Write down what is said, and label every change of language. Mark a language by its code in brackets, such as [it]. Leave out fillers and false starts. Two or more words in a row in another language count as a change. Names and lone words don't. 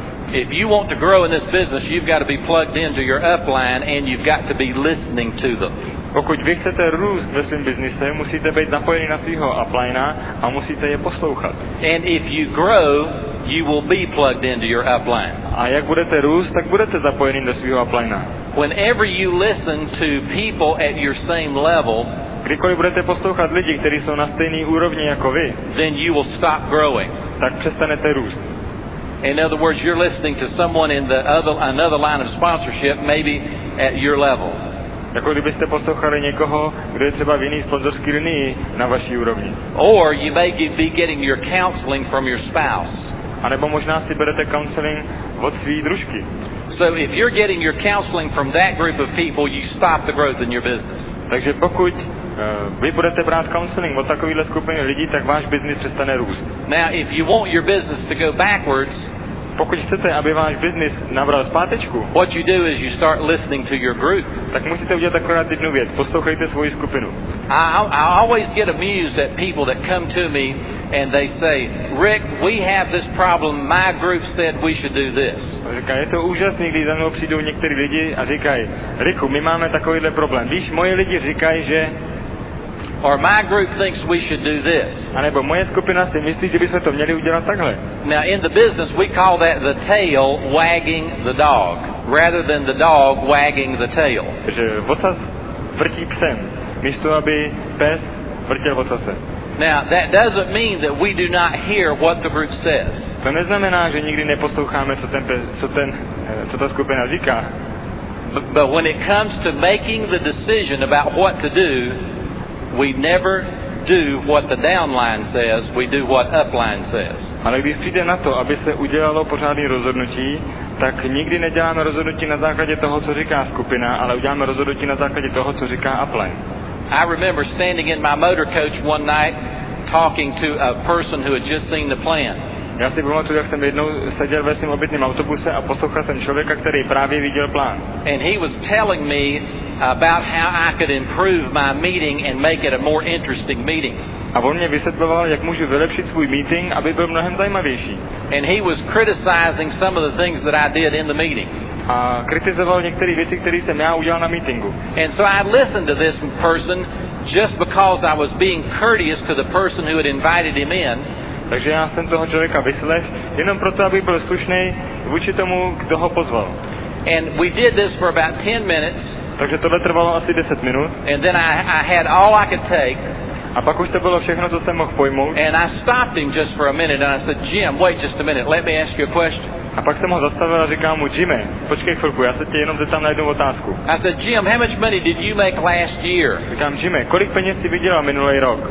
[en] If you want to grow in this business, you've got to be plugged into your upline and you've got to be listening to them. [cs] Pokud vy chcete růst ve svém biznise, musíte být napojeni na svého uplinea a musíte je poslouchat. [en] And if you grow, you will be plugged into your upline. [cs] A jak budete růst, tak budete zapojeni do svého uplinea. [en] Whenever you listen to people at your same level, [cs] kdykoliv budete poslouchat lidi, kteří jsou na stejné úrovni jako vy, [en] then you will stop growing. [cs] Tak přestanete růst. [en] In other words, you're listening to someone in another line of sponsorship, maybe at your level. [cs] Jako kdybyste poslouchali někoho, kdo je třeba v jiný sponzorský linii na vaší úrovni. [en] Or you may be getting your counseling from your spouse. [cs] A nebo možná si berete counseling od své družky. [en] So if you're getting your counseling from that group of people, you stop the growth in your business. [cs] Takže pokud vy budete brát counseling od takovéhle skupiny lidí, tak váš biznis přestane růst. [en] Now, if you want your business to go backwards, [cs] pokud chcete, aby váš biznis nabral zpátečku, [en] what you do is you start listening to your group. [cs] Tak musíte udělat akorát jednu věc. Poslouchejte svoji skupinu. [en] I always get amused at people that come to me and they say, Rick, we have this problem. My group said we should do this. [cs] Říkají, je to úžasný, když za mnou přijdou některý lidi a říkají, Riku, my máme takovýhle problém. Víš, moje lidi říkají, že... [en] Or my group thinks we should do this. [cs] A nebo moje skupina si myslí, že bychom to měli udělat takhle. [en] Now in the business we call that the tail wagging the dog, rather than the dog wagging the tail. [cs] Takže vocas vrtí psem, místo aby pes vrtěl vocasem. [en] Now, that doesn't mean that we do not hear what the group says. [cs] To neznamená, že nikdy neposloucháme, co ta skupina říká. [en] But when it comes to making the decision about what to do, we never do what the downline says, we do what upline says. [cs] Ale když přijde na to, aby se udělalo pořádné rozhodnutí, tak nikdy neděláme rozhodnutí na základě toho, co říká skupina, ale uděláme rozhodnutí na základě toho, co říká upline. [en] I remember standing in my motor coach one night talking to a person who had just seen the plan. [cs] Já si pamatuju, jak jsem jednou seděl ve svém obytném autobuse a poslouchal jsem člověka, který právě viděl plán. [en] And he was telling me about how I could improve my meeting and make it a more interesting meeting. [cs] A on mě vysvětloval, jak můžu vylepšit svůj meeting, aby byl mnohem zajímavější. [en] And he was criticizing some of the things that I did in the meeting. [cs] A kritizoval některé věci, které jsem já udělal na meetingu. [en] And so I listened to this person just because I was being courteous to the person who had invited him in. [cs] Takže já jsem toho člověka vyslechl, jenom proto, aby byl slušný vůči tomu, kdo ho pozval. [en] And we did this for about 10 minutes. [cs] Takže tohle trvalo asi 10 minut. [en] And then I had all I could take. [cs] A pak už to bylo všechno, co jsem mohl pojmout. [en] And I stopped him just for a minute and I said, Jim, wait just a minute, let me ask you a question. [cs] A pak jsem ho zastavil a říkal mu, Jimmy, počkej chvilku, já se tě jenom zeptám na jednu otázku. [en] I said, Jim, how much money did you make last year? [cs] Říkám, Jimmy, kolik peněz jsi vydělal minulý rok?